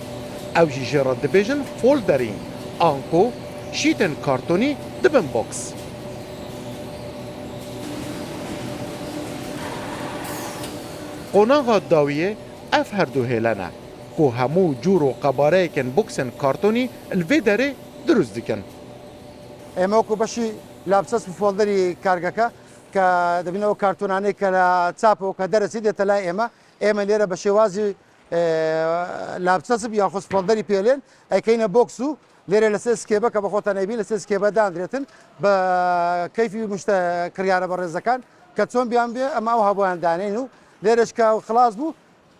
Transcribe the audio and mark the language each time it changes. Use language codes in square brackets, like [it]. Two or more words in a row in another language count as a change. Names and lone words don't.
[ku] Ew jî ji re dibêjin folderî, anko, şîtên kartonî dibin box. Qonaxa dawiyê ev herdû hêlene ku hemû cûr û qebareyekên boxên kartonî li vê derê durust dikin. [ckb] ئێمە وەکو بەشی لاپچەسپ فۆڵدەری کارگەکە کە دەبینەوە کارتۆنانەی کە لە چاپەوە کە دەرەچی دێتە لای ئێمە لێرە بە شێوازی لاپچەسپ یاخۆ فۆڵدەری پێلێن ئەیکەینە بۆکس و لێرە لەسەر سکێبە کە بەخۆتان نەبین لەسەر سکێبە دانرێتن بە کەیفی مشتە کڕیارە بەڕێزەکان کە چۆن بیان بێ ئەمە ئەو هەبوویان دانین و لێرەش کە خلاص بوو